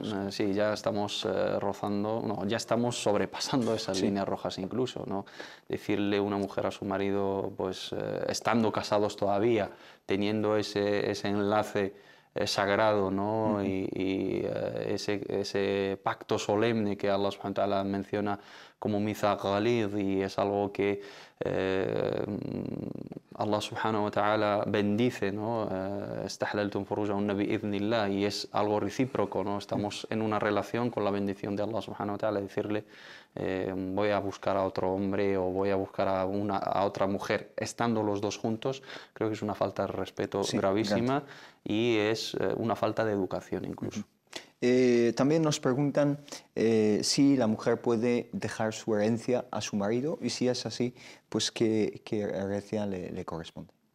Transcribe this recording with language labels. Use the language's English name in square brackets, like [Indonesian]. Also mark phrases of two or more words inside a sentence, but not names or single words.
[Spanish] sí, ya estamos rozando, no, ya estamos sobrepasando esas líneas rojas incluso, ¿no? Decirle a una mujer a su marido, pues estando casados todavía, teniendo ese enlace sagrado, ¿no? Y ese pacto solemne que [Arabic] الله سبحانه وتعالى [Spanish] menciona como [Arabic] ميثاق غليظ, [Spanish] y es algo que [Arabic] الله سبحانه وتعالى [Spanish] bendice, ¿no? [Arabic] استحللتم فروجهن بإذن الله, [Spanish] y es algo recíproco, ¿no? Estamos en una relación con la bendición de [Arabic] الله سبحانه وتعالى. [Spanish] Decirle voy a buscar a otro hombre o voy a buscar a otra mujer estando los dos juntos, creo que es una falta de respeto gravísima y es una falta de educación incluso. También nos preguntan si la mujer puede dejar su herencia a su marido, y si es así, pues qué herencia le corresponde.